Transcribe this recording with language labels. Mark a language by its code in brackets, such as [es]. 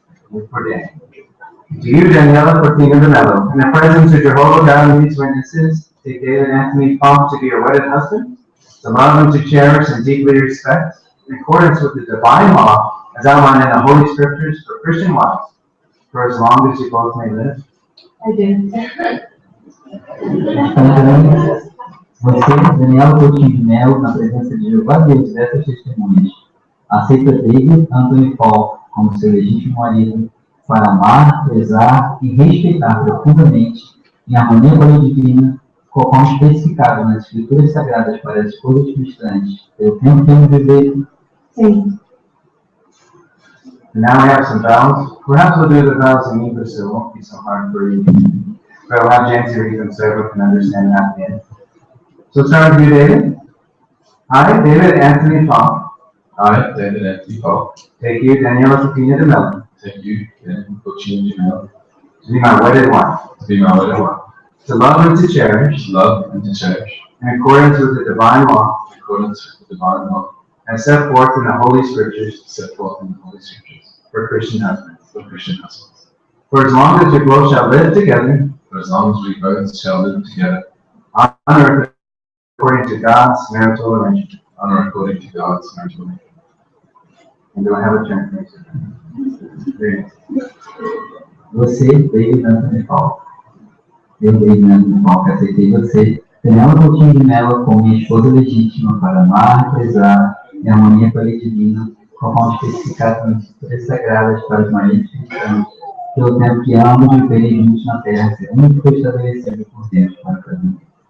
[en] Do you, Daniella Coutinho de Mello, in the presence of Jehovah God and these witnesses, take David Anthony Falk to be your wedded husband, to love and to cherish and deeply respect, in accordance with the divine law as outlined in the Holy Scriptures for Christian wives, for as long as you both may live? I do. [pt] Você, Daniela Coutinho de Mello, na presença de Jeová Deus dessas testemunhas, aceita David Anthony Falk como seu legítimo marido, para amar, prezar e respeitar profundamente, em harmonia com a lei divina, conforme especificado nas Escrituras Sagradas para as esposas cristãs, pelo tempo que ambos viverem? Sim. [en] Now we have some vows. Perhaps we'll do the vows in English so it won't be so hard for you. But I'll have Jancy read them so everyone can understand that again. So start with you, David. I, David Anthony Falk, I, David Anthony Falk, take you, Daniela Coutinho de Mello, take you, Daniella Coutinho de Mello, to be my wedded wife, to be my wedded wife, to love and to cherish, to love and to cherish, in accordance with the divine law, in accordance with the divine law, as set forth in the Holy Scriptures set forth in the Holy Scriptures, for Christian husbands. for Christian husbands. For as long as we both shall live together For as long as we both shall live together, on earth according to God's marital arrangement. honor according to God's marital arrangement. And do I have a translation? Very nice. [pt] Você, David Anthony Falk. Eu, David Anthony Falk, aceitei você, Daniela Coutinho de Mello, como minha esposa legítima, para amar, prezar, em harmonia com a lei divina, conforme especificado nas Escrituras Sagradas para os maridos cristãos, pelo tempo que ambos viverem juntos na terra, segundo que foi estabelecido por Deus para o casamento.